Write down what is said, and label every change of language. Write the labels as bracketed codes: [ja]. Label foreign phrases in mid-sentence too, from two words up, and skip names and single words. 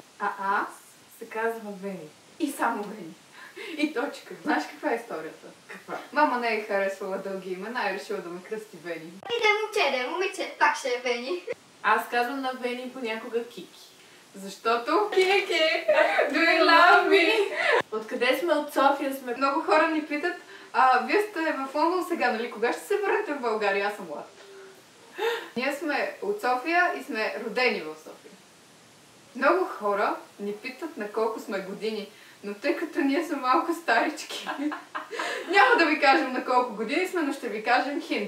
[bg] А аз се казвам Вени. И само Вени. И точка. Знаеш каква е историята? Каква? Мама не е харесвала дълги имена и решила да ме кръсти Вени. И да е момче, да е момиче, пак ще е Вени. Аз казвам на Вени понякога Кики. Защото Кики, [en] do you love me? [bg] Откъде сме? От София сме. Много хора ни питат, вие сте в Лондон сега, нали? Кога ще се върнете в България? Аз съм млад. Ние сме от София и сме родени в София. Много хора ни питат на колко сме години, но тъй като ние сме малко старички, няма да ви кажем на колко години сме, но ще ви кажем хинт.